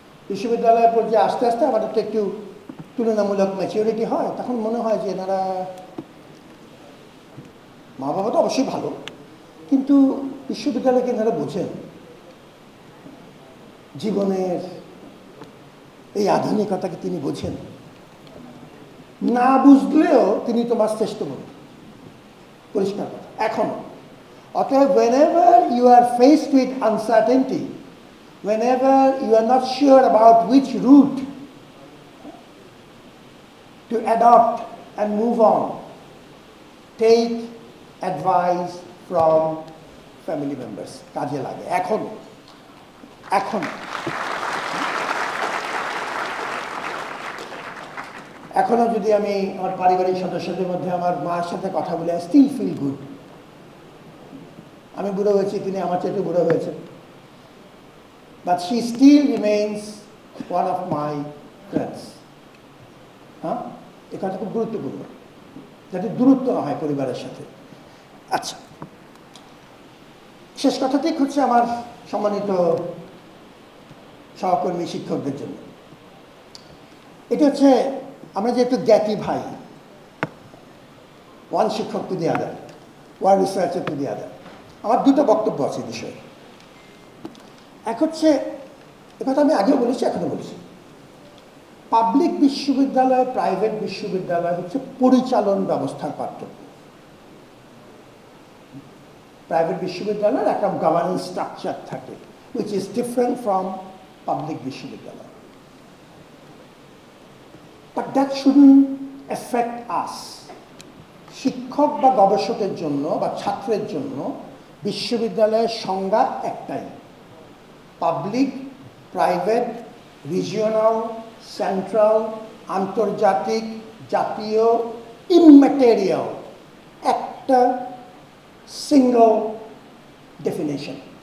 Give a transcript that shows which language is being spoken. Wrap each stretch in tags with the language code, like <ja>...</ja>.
<bn>বিশ্ববিদ্যালয়ের পর্যায়ে আস্তে আস্তে আমাদের তো একটু তুলনামূলক ম্যাচিউরিটি হয়, তখন মনে হয় যে এনারা, মা বাবা তো অবশ্যই ভালো, কিন্তু বিশ্ববিদ্যালয়কে এনারা বোঝেন, জীবনের এই আধুনিকতাকে তিনি বোঝেন। না বুঝলেও তিনি তোমার শ্রেষ্ঠ বন্ধু, পরিষ্কার কথা এখনো। অতএব</bn> <en>whenever you are faced with uncertainty, whenever you are not sure about which route to adopt and move on, take advice from family members.</en> <bn>কাজে লাগে এখনো। এখনো যদি আমি আমার পারিবারিক সদস্যদের মধ্যে আমার মার সাথে কথা বলে,</bn> <en>I still feel good.</en> <bn>আমি বুড়ো হয়েছি, তিনি আমার চেয়ে বুড়ো হয়েছেন,</bn> <en>but she still remains one of my friends.</en> <bn>হ্যাঁ, এই কথাটা খুব গুরুত্বপূর্ণ, যাতে দূরত্ব না হয় পরিবারের সাথে। আচ্ছা, শেষ কথাটি হচ্ছে আমার সম্মানিত সহকর্মী শিক্ষকদের জন্য। এটা হচ্ছে আমরা যেহেতু জ্ঞাতি ভাই,</bn> <en>one শিক্ষক to the other,</en> <bn>one researcher to the আদার, আমার দুটো বক্তব্য আছে এই বিষয়ে। এক হচ্ছে, কথা আমি আগেও বলেছি, এখনো বলেছি, পাবলিক বিশ্ববিদ্যালয় প্রাইভেট বিশ্ববিদ্যালয় হচ্ছে পরিচালন ব্যবস্থার পার্থক্য। প্রাইভেট বিশ্ববিদ্যালয়ের একটা গভর্নেন্স স্ট্রাকচার থাকে,</bn> <en>which is different from public</en> <bn>বিশ্ববিদ্যালয়।</bn> <en>But that shouldn't affect us.</en> <bn>শিক্ষক বা গবেষকের জন্য বা ছাত্রের জন্য বিশ্ববিদ্যালয়ের সংজ্ঞা একটাই, পাবলিক, প্রাইভেট, রিজিওনাল, সেন্ট্রাল, আন্তর্জাতিক, জাতীয়, ইমম্যাটেরিয়াল, একটা সিঙ্গল ডেফিনেশন।</bn>